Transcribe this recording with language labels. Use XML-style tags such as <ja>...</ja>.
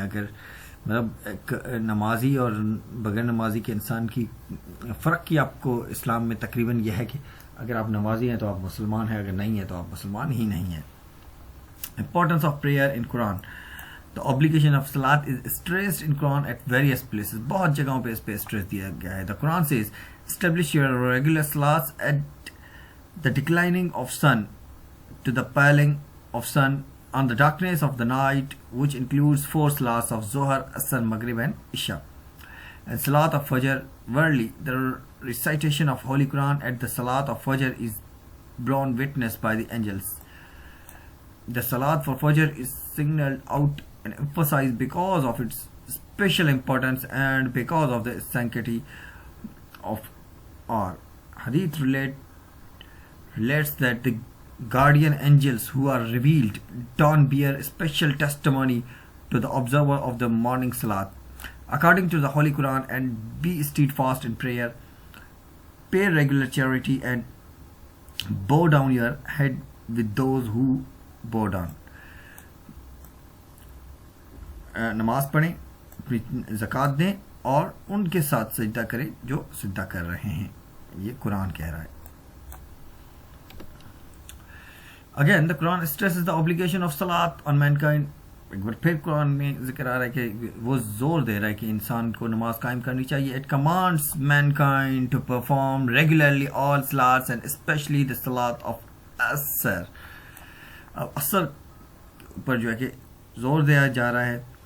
<ur>اگر مطلب ایک نمازی اور بغیر نمازی کے انسان کی فرق کی آپ کو اسلام میں تقریباً یہ ہے کہ اگر آپ نمازی ہیں تو آپ مسلمان ہیں, اگر نہیں ہیں تو آپ مسلمان ہی نہیں ہیں.</ur> <en>Importance of prayer in Quran. The obligation of Salat is stressed in Quran at various places.</en> <ur>بہت جگہوں پہ اس پہ stress دیا گیا ہے.</ur> <en>The Quran says, establish your regular salats at the declining of sun to the paling of sun on the darkness of the night, which includes 4 salats of Zohar, Asr, Maghrib and Isha. And Salat of Fajr, verily, the recitation of Holy Quran at the Salat of Fajr is borne witness by the angels. The Salat for Fajr is signaled out and emphasized because of its special importance and because of the sanctity of our. Hadith relates that the guardian angels who are revealed don't bear special testimony to the observer of the morning Salat. According to the Holy Quran, and be steadfast in prayer, pay regular charity and bow down your head with those who bow down.</en> <ur>نماز پڑھیں, اپنی زکوٰۃ دیں اور ان کے ساتھ سجدہ کریں جو سجدہ کر رہے ہیں. یہ قرآن کہہ رہا ہے.</ur> <en>Again, the Quran stresses the obligation of salat on mankind.</en> <ur>ایک بار پھر قرآن میں ذکر آ رہا ہے کہ وہ زور دے رہا ہے کہ انسان کو نماز قائم کرنی چاہیے.</ur> <en>It commands mankind to perform regularly all salats and especially the salat of Asr.</en> <ur>اب عصر پر جو ہے کہ زور دیا جا رہا ہے.</ur>